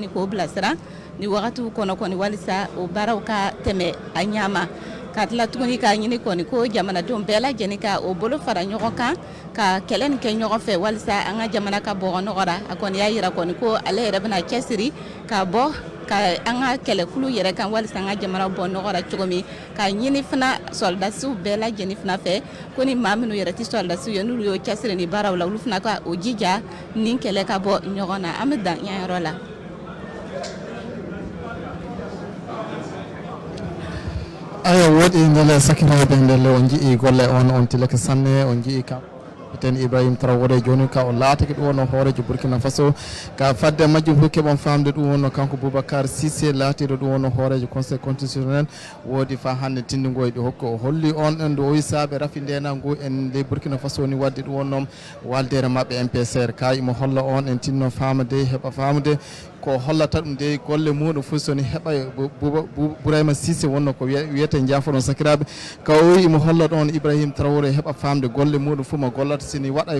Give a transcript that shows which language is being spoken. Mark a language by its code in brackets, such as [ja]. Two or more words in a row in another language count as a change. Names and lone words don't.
[bm] k'o bilasira ni wagatiw kɔnɔ kɔni walisa o baaraw ka tɛmɛ a ɲama ka tila tuguni ka ɲini kɔni ko jamanadenw bɛɛ lajɛlen ka o bolo fara ɲɔgɔn kan ka kɛlɛ nin kɛ ɲɔgɔn fɛ walisa an ka jamana ka bɔgɔ nɔgɔra a kɔni y'a yira kɔni ko ale yɛrɛ bɛna cɛsiri ka bɔ ka an ka kɛlɛkulu yɛrɛ kan walisa an ka jamana bɔ nɔgɔra cogo min ka ɲini fana sɔldasiw bɛɛ lajɛlen fana fɛ ko ni maa minnu yɛrɛ tɛ sɔldasiw ye n'olu y'o cɛsiri ni baaraw la olu fana ka o jija ni kɛlɛ ka bɔ ɲɔgɔn na an bɛ dan yan yɔrɔ la. [ff] Ayo wodi ndele sakiraɓe ndelle on jii golle on tilake sanne on jii capitaine Ibrahim Traoré joni ka o laatake ɗum wonno hoorejo Burkina Faso ka fadde majjum fof keɓon famde ɗum wonno kanko Boubacar Cissé laatiɗo ɗum wonno hoorejo [fr] conseil constitutionnel [ff] woodi fa hannde tindingoyɗi hokko o holli on en do o saabe rafi ndena ngu en ley Burkina Faso ni wadde ɗum wonno waldere maɓɓe MPSR ka imo holla on en tinno famade heɓa famde ko hollata ɗum de golle muɗum fof soni heɓa Bourayma Cissé wonno ko wiyete jaafoɗon sakiraɓe ka o wi imo holla ɗon Ibrahim Traoré heɓa famde golle muɗum fof mo gollata sini waɗa